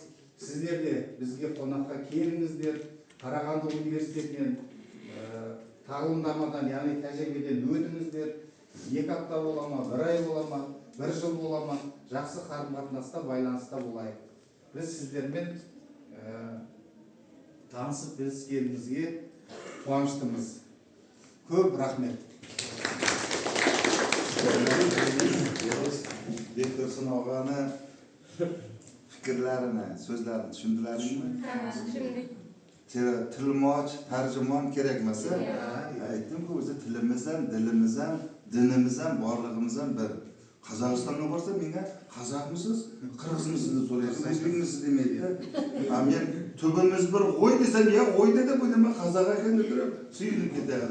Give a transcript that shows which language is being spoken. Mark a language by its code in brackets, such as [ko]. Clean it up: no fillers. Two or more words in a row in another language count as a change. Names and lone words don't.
[kk] Сіздер де бізге қонаққа келіңіздер. Қарағанды университетінен тағылымдамадан, яғни тәжірибеден өтіңіздер. 2 апта бола ма, 1 ай бола ма, 1 жыл бола ма, жақсы қарым-қатынаста, байланыста болайық. Біз сіздермен танысып біліскенімізге қуаныштымыз. Көп рахмет. [tr] Bektursun ağanı fikirlerini, sözlerini düşündüler mi? Düşündük. [uz] Tilmoç, [tr] tercüman gerekmese, [uz] aytdim ki o'zi tilimizdan, dilimizdan, dinimizdan, borlig'imizdan bir. Qozog'istonga borsa menga qozoqmisiz, qirg'izmisiz deb so'raysiz, o'zbekmisiz demaydi. Men tubimiz bir qo'y desam, ya qo'y dedi, bu nima qozoq ekan deb turib, suyunib ketadi.